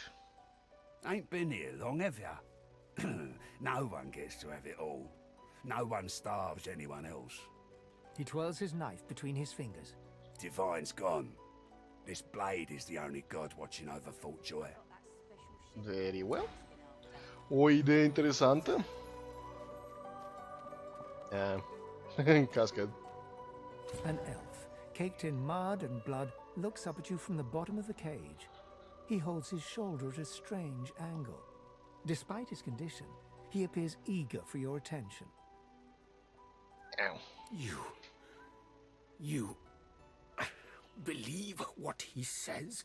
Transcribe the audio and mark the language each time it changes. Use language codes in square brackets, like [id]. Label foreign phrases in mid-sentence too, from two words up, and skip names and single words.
[en] Ain't been here long, have ya? No one gets to have it all. No one starves anyone else. He twirls his knife between his fingers. Divine's gone. This blade is the only god watching over Fort Joy. Very well. [ro] O idee interesantă. [en] Cascade. An elf, caked in mud and blood, looks up at you from the bottom of the cage. He holds his shoulder at a strange angle. Despite his condition, he appears eager for your attention. Ow. You believe what he says?